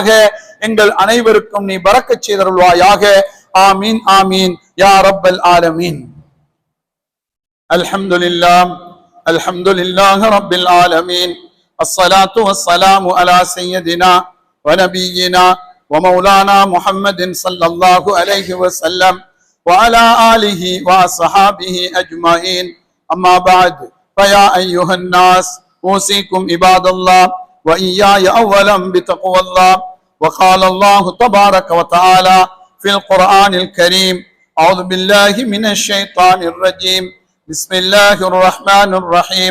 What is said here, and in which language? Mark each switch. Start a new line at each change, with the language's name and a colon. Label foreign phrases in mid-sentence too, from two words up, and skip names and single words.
Tamil: எங்கள் அனைவருக்கும் நீ பரக்கத் செய்தருள்வாயாக.
Arabic: آمين آمين يا رب العالمين. الحمد لله الحمد لله رب العالمين. الصلاة والسلام على سيدنا و نبينا ومولانا محمد صلى الله عليه وسلم وعلى آله وصحابه أجمعين. أما بعد، فيا أيها الناس، أوصيكم عباد الله وإياي أولا بتقوى الله. وقال الله تبارك وتعالى في القرآن الكريم: أعوذ بالله من الشيطان الرجيم، بسم الله الرحمن الرحيم.